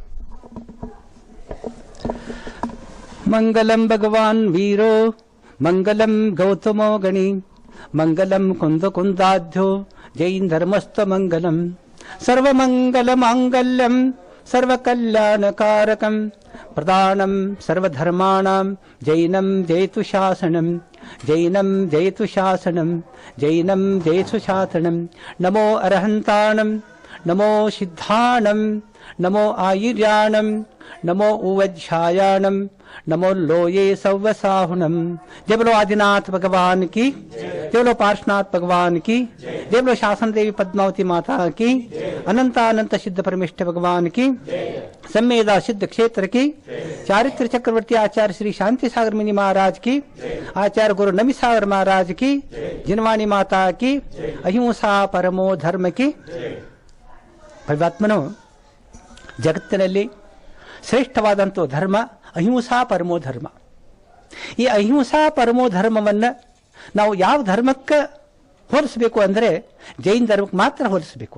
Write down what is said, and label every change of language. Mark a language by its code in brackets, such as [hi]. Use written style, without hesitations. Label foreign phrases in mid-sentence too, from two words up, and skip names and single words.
[sa] ಮಂಗಲಂ ಭಗವಾನ್ ವೀರೋ, ಮಂಗಲಂ ಗೌತಮೋ ಗಣಿ, ಮಂಗಲಂ ಕುಂದ ಕುಂದಾಧ್ಯ, ಜೈನ್ ಧರ್ಮಸ್ಥ ಮಂಗಲಂ, ಸರ್ವಮಂಗಲ ಮಾಂಗಲ್ಯಂ ಸರ್ವಕಲ್ಯಾಣಕಾರಕಂ, ಪ್ರಧಾನಂ ಸರ್ವಧರ್ಮಾಣಾಂ, ಜೈನಂ ಜಯತು ಶಾಸನಂ, ಜೈನಂ ಜಯತು ಶಾಸನಂ, ಜೈನಂ ಜಯತು ಶಾಸನಂ. [pra] ನಮೋ ಅರ್ಹಂತಾಣಂ, ನಮೋ ಸಿದ್ಧಾಣಂ, ನಮೋ ಆಯುರ್ಯಾಣಂ, ನಮೋ ಉವಜ್ಛಾಯಾಣಂ, नमो लोये सव्वसाहुनम। [hi] जय बोलो आदिनाथ भगवान की, जय बोलो पार्श्वनाथ भगवान की, जय बोलो शासन देवी पद्मावती माता की, अनंतानंत सिद्ध परमेष्ठ भगवान की, सम्मेदा सिद्ध क्षेत्र की, चारित्र चक्रवर्ती आचार्य श्री शांति सागर मुनि महाराज की, आचार्य गुरु नमी सागर महाराज की, जिनवाणी माता की, [sa] अहिंसा परमो धर्म [hi] की। [kn] ಭಗವಾತ್ಮನು ಜಗತ್ತಿನಲ್ಲಿ ಶ್ರೇಷ್ಠವಾದಂಥ ಧರ್ಮ [sa] ಅಹಿಂಸಾ ಪರಮೋ ಧರ್ಮ. [kn] ಈ [sa] ಅಹಿಂಸಾ ಪರಮೋ [kn] ಧರ್ಮವನ್ನು ನಾವು ಯಾವ ಧರ್ಮಕ್ಕೆ ಹೋಲಿಸಬೇಕು ಅಂದರೆ ಜೈನ ಧರ್ಮಕ್ಕೆ ಮಾತ್ರ ಹೋಲಿಸಬೇಕು.